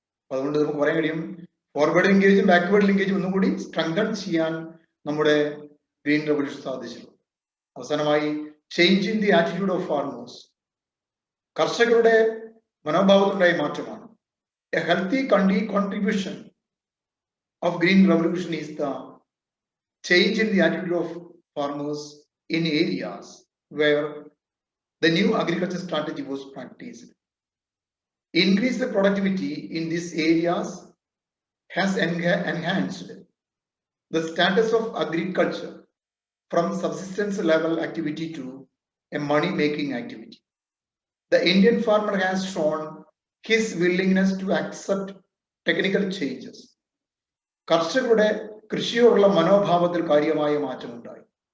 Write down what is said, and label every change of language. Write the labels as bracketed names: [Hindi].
[Malayalam] അതുകൊണ്ട് നമുക്ക് പറയാൻ കഴിയും ഫോർവേഡ് ലിങ്കേജും ബാക്ക്വേർഡ് ലിങ്കേജും ഒന്നും കൂടി സ്ട്രെങ്തൻ ചെയ്യാൻ നമ്മുടെ ഗ്രീൻ റവല്യൂഷൻ സാധിച്ചിട്ടുണ്ട്. [English] അവസാനമായി change in the attitude of farmers. [Malayalam] കർഷകരുടെ മനോഭാവത്തിലുണ്ടായ മാറ്റമാണ്. [English] A healthy contribution of green revolution is the change in the attitude of farmers in areas where the new agriculture strategy was practiced. Increase the productivity in these areas has enhanced the status of agriculture from subsistence level activity to a money making activity. The Indian farmer has shown his willingness to accept technical changes. [Malayalam] കർഷകരുടെ കൃഷിയോടുള്ള മനോഭാവത്തിൽ കാര്യമായ മാറ്റമുണ്ടായി.